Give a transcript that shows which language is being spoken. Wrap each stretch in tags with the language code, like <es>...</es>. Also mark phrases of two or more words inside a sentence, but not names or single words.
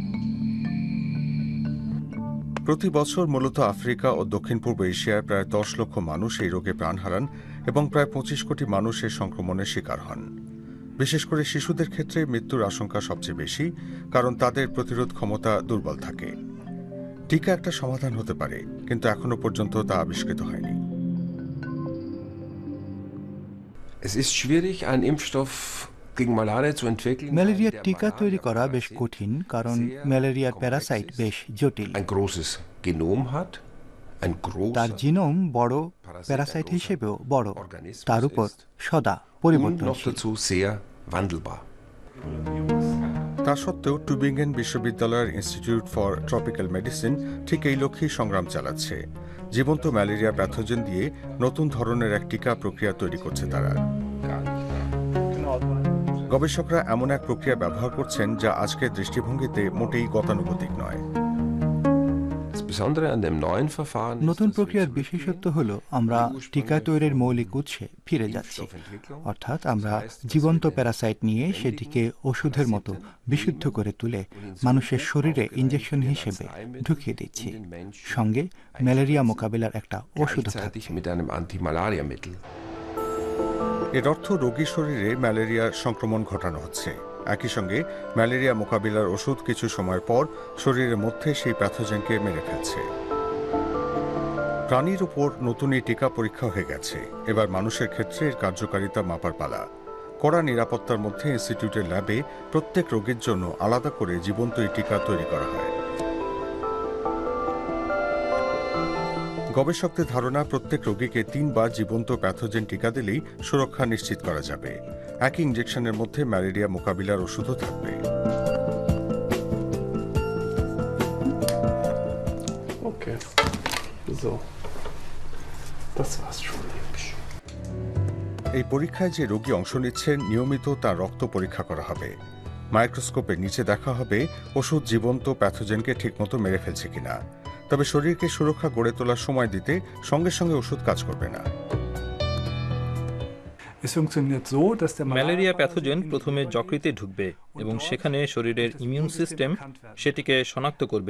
<bn>প্রতি বছর মূলত আফ্রিকা ও দক্ষিণ পূর্ব এশিয়ায় প্রায় 10 লক্ষ মানুষ এই রোগে প্রাণ হারান এবং প্রায় 25 কোটি মানুষ এই সংক্রমণের শিকার হন। বিশেষ করে শিশুদের ক্ষেত্রে মৃত্যুর আশঙ্কা সবচেয়ে বেশি, কারণ তাদের প্রতিরোধ ক্ষমতা দুর্বল থাকে। টিকা একটা সমাধান হতে পারে, কিন্তু এখনো পর্যন্ত তা আবিষ্কৃত হয়নি।</bn> <de>Es ist schwierig, einen Impfstoff gegen Malaria zu entwickeln.</de> <bn>ম্যালেরিয়ার টিকা তৈরি করা বেশ কঠিন, কারণ ম্যালেরিয়ার প্যারাসাইট বেশ জটিল।</bn> <de>Ein großes Genom hat, ein</de> <bn>তার</bn> <de>großer</de> <bn>জিনোম বড়, প্যারাসাইট হিসেবেও বড়, তার উপর সদা</bn> <de>und noch</de> <bn>পরিবর্তনশীল।</bn> <de>dazu sehr wandelbar.</de> <bn>তা সত্ত্বেও টুবিঙ্গেন বিশ্ববিদ্যালয়ের ইনস্টিটিউট ফর ট্রপিক্যাল মেডিসিন ঠিক এই লক্ষ্যেই সংগ্রাম চালাচ্ছে। জীবন্ত ম্যালেরিয়া প্যাথোজেন দিয়ে নতুন ধরনের এক টিকা প্রক্রিয়া তৈরি করছে তারা। গবেষকরা এমন এক প্রক্রিয়া ব্যবহার করছেন যা আজকের দৃষ্টিভঙ্গিতে মোটেই গতানুগতিক নয়।</bn> <de>Das Besondere an dem neuen Verfahren ist,</de> <bn>নতুন</bn> <de>dass wir</de> <bn>প্রক্রিয়ার</bn> <de>zurückgehen</de> <bn>বিশেষত্ব হল আমরা</bn> <de>die ursprüngliche</de> <bn>টিকা তৈরির মৌলিক উৎসে ফিরে যাচ্ছি।</bn> <de>Impfstoffentwicklung.</de> <bn>অর্থাৎ আমরা জীবন্ত প্যারাসাইট নিয়ে সেটিকে ওষুধের মতো বিশুদ্ধ করে তুলে মানুষের শরীরে ইঞ্জেকশন হিসেবে ঢুকিয়ে দিচ্ছি। সঙ্গে ম্যালেরিয়া মোকাবিলার একটা ওষুধ</bn> <de>Gleichzeitig</de> <bn>থাকছে।</bn> <de>mit einem Antimalariamittel.</de> <bn>এর অর্থ রোগীর শরীরে ম্যালেরিয়ার সংক্রমণ ঘটানো হচ্ছে। একই সঙ্গে ম্যালেরিয়া মোকাবিলার ওষুধ কিছু সময় পর শরীরের মধ্যে সেই প্যাথোজেনকে মেরে ফেলছে। প্রাণীর উপর নতুন এই টিকা পরীক্ষা হয়ে গেছে। এবার মানুষের ক্ষেত্রে এর কার্যকারিতা মাপার পালা। কড়া নিরাপত্তার মধ্যে ইনস্টিটিউটের ল্যাবে প্রত্যেক রোগীর জন্য আলাদা করে জীবন্ত এই টিকা তৈরি করা হয়। গবেষকদের ধারণা, প্রত্যেক রোগীকে 3 বার জীবন্ত প্যাথোজেন টিকা দিলেই সুরক্ষা নিশ্চিত করা যাবে। একই ইঞ্জেকশনের মধ্যে ম্যালেরিয়া মোকাবিলার ওষুধও থাকবে।</bn> <de>Okay. So. Das war's schon.</de> <bn>এই পরীক্ষায় যে রোগী অংশ নিচ্ছেন নিয়মিত তার রক্ত পরীক্ষা করা হবে। মাইক্রোস্কোপের নিচে দেখা হবে ওষুধ জীবন্ত প্যাথোজেনকে ঠিকমতো মেরে ফেলছে কিনা। তবে শরীরকে সুরক্ষা গড়ে তোলার সময় দিতে সঙ্গে সঙ্গে ওষুধ কাজ করবে না। ম্যালেরিয়া প্যাথোজেন প্রথমে যকৃতে ঢুকবে এবং সেখানে শরীরের</bn> <en>immune system</en> <bn>সেটিকে শনাক্ত করবে।</bn>